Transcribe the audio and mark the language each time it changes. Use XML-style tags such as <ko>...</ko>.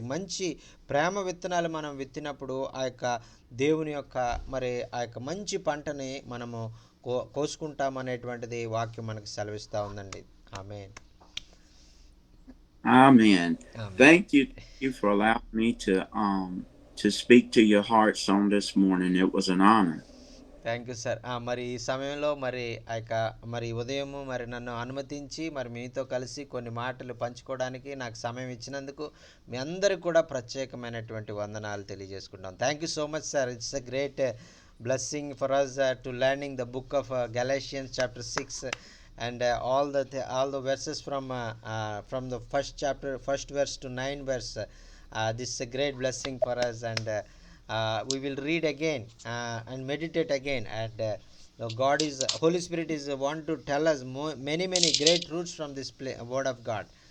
<te>మంచి ప్రేమ విత్తనాలు మనం విత్తినప్పుడు ఆ యొక్క దేవుని యొక్క మరి ఆ యొక్క మంచి పంటని మనము కోసుకుంటామనేటువంటిది వాక్యం మనకు సెలవిస్తూ ఉందండి. ఆమేన్.</te> <en>Amen. Amen. Thank you for allowing me to speak to your hearts on this morning. It was an honor. Thank you sir.</en> <te>మరి ఈ సమయంలో మరి ఆ యొక్క మరి ఉదయము మరి నన్ను అనుమతించి మరి మీతో కలిసి కొన్ని మాటలు పంచుకోవడానికి నాకు సమయం ఇచ్చినందుకు మీ అందరికి కూడా ప్రత్యేకమైనటువంటి వందనాలు తెలియజేసుకుంటాం.</te> <en>Thank you so much sir. It's a great blessing for us to learning the book of Galatians chapter 6 and all the verses from the first chapter, first verse to 9 verse. This is a great blessing for us, and we will read again and meditate again, and God is Holy Spirit is want to tell us many great truths from this word of God.</en>